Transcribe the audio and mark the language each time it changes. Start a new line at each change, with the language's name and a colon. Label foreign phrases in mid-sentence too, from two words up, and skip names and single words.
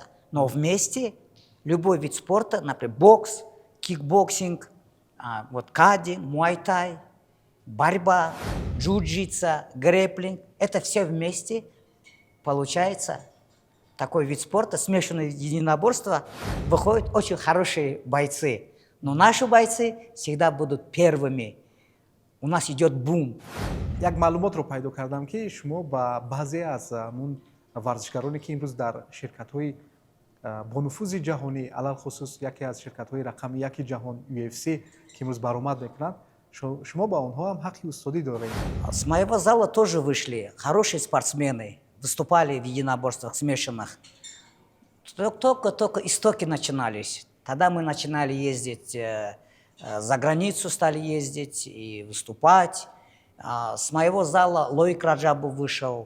Russian: Но вместе любой вид спорта, например, бокс, кикбоксинг, кади, муай-тай, борьба, джиу-джитсу, грэпплинг, это все вместе получается такой вид спорта, смешанное единоборство, выходят очень хорошие бойцы. Но наши бойцы всегда будут первыми. У нас идет бум.
Tajik: Як маълумотро пайдо кардам ки шумо ба баъзе аз варзишгароне ки имрӯз дар ширкатҳои бонуфузи ҷаҳонӣ, алалхусус яке аз ширкатҳои рақами яки ҷаҳон UFC ки имрӯз баромад мекунанд, шумо ба онҳо ҳам ҳаққи устодӣ доред.
Russian: С моего зала тоже вышли хорошие спортсмены, выступали в единоборствах смешанных. Только истоки начинались. Тогда мы начинали ездить за границу, стали ездить и выступать. С моего зала Лоик Раджабов вышел.